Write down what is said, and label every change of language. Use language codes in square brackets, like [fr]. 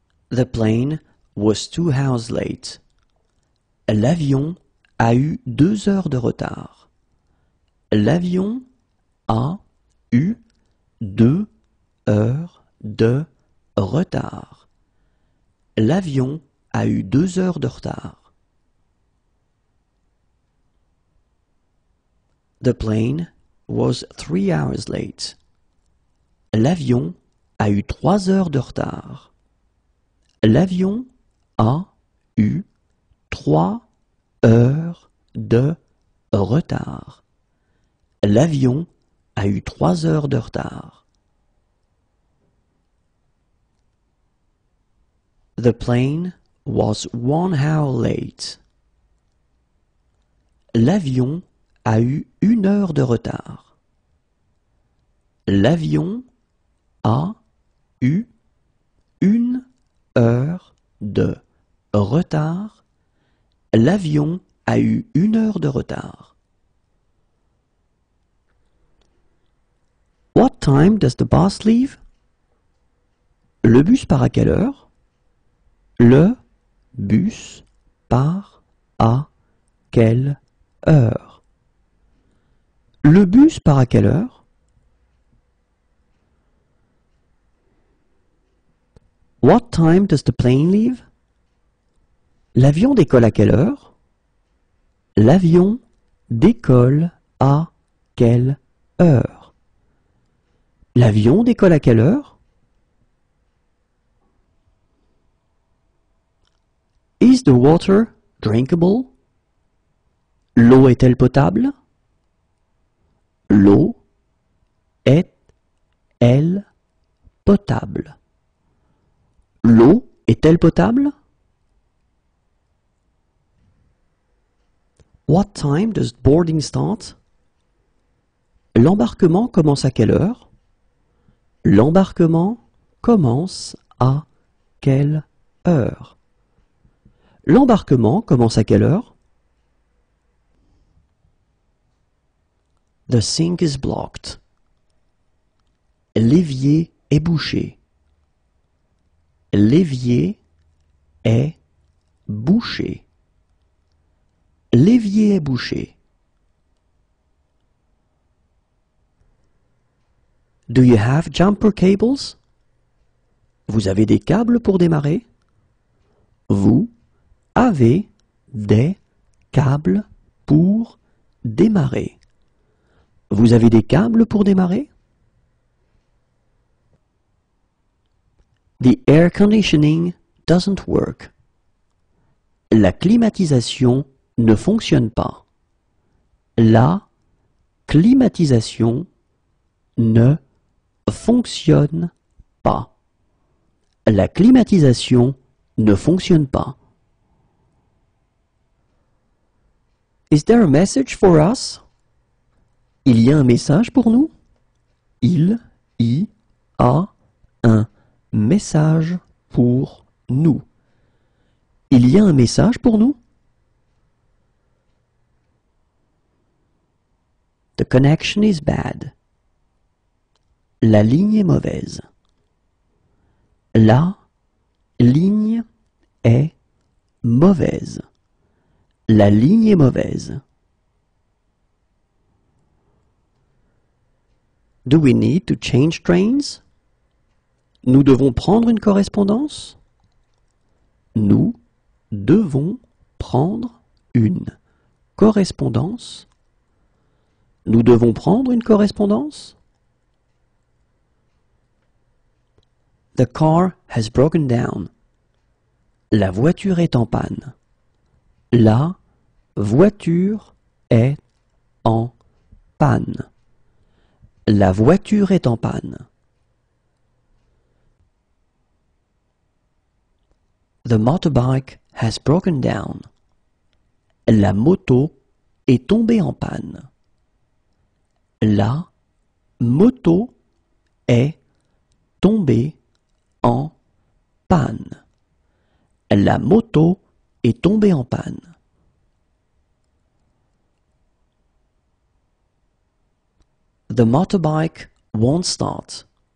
[en] The plane was 2 hours late. [fr] L'avion a eu 2 heures de retard. L'avion a eu 2 heures de retard. L'avion a eu 2 heures de retard. [en] The plane was 3 hours late. [fr] L'avion a eu 3 heures de retard. L'avion a eu 3 heures de retard. L'avion a eu 3 heures de retard. [en] The plane was 1 hour late. [fr] L'avion a eu 1 heure de retard. L'avion a eu 1 heures de retard. L'avion a eu 1 heure de retard. [en] What time does the bus leave? [fr] Le bus part à quelle heure? Le bus part à quelle heure? Le bus part à quelle heure? [en] What time does the plane leave? [fr] L'avion décolle à quelle heure? L'avion décolle à quelle heure? L'avion décolle à quelle heure? [en] Is the water drinkable? [fr] L'eau est-elle potable? L'eau est-elle potable? L'eau est-elle potable? [en] What time does boarding start? [fr] L'embarquement commence à quelle heure? L'embarquement commence à quelle heure? L'embarquement commence à quelle heure? [en] The sink is blocked. [fr] L'évier est bouché. L'évier est bouché. L'évier est bouché. [en] Do you have jumper cables? [fr] Vous avez des câbles pour démarrer? Vous avez des câbles pour démarrer. Vous avez des câbles pour démarrer? [en] The air conditioning doesn't work. [fr] La climatisation ne fonctionne pas. La climatisation ne fonctionne pas. La climatisation ne fonctionne pas. [en] Is there a message for us? [fr] Il y a un message pour nous? Il y a un message pour nous. Il y a un message pour nous? [en] The connection is bad. [fr] La ligne est mauvaise. La ligne est mauvaise. La ligne est mauvaise. [en] Do we need to change trains? [fr] Nous devons prendre une correspondance? Nous devons prendre une correspondance? Nous devons prendre une correspondance? [en] The car has broken down. [fr] La voiture est en panne. La voiture est en panne. La voiture est en panne. [en] The motorbike has broken down. [fr] La moto est tombée en panne. La moto est tombée en panne. La moto est tombée en panne. [en] The motorbike won't start.